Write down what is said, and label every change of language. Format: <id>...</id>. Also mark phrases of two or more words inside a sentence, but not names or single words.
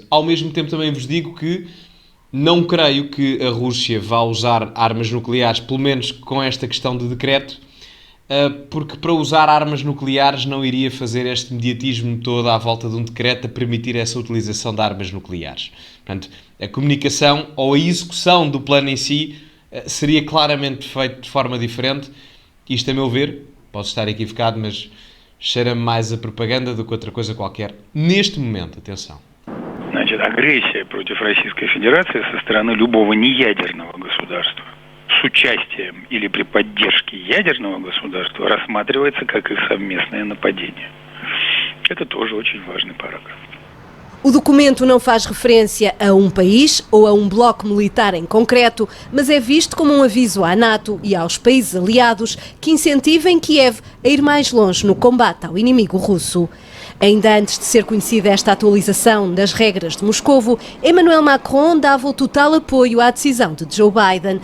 <pt>Ao mesmo tempo, também vos digo que não creio que a Rússia vá usar armas nucleares, pelo menos com esta questão de decreto, porque para usar armas nucleares não iria fazer este mediatismo todo à volta de um decreto a permitir essa utilização de armas nucleares. Portanto, a comunicação ou a execução do plano em si seria claramente feito de forma diferente. Isto, a meu ver, posso estar equivocado, mas cheira-me mais a propaganda do que outra coisa qualquer. Neste momento, atenção.</pt> <ru>Значит, агрессия против Российской Федерации со стороны любого неядерного государства с участием или при поддержке ядерного государства рассматривается как их совместное нападение. Это тоже очень важный параграф.</ru> <pt>O documento não faz referência a um país ou a um bloco militar em concreto, mas é visto como um aviso à NATO e aos países aliados que incentivem Kiev a ir mais longe no combate ao inimigo russo. Ainda antes de ser conhecida esta atualização das regras de Moscovo, Emmanuel Macron dava o total apoio à decisão de Joe Biden.</pt>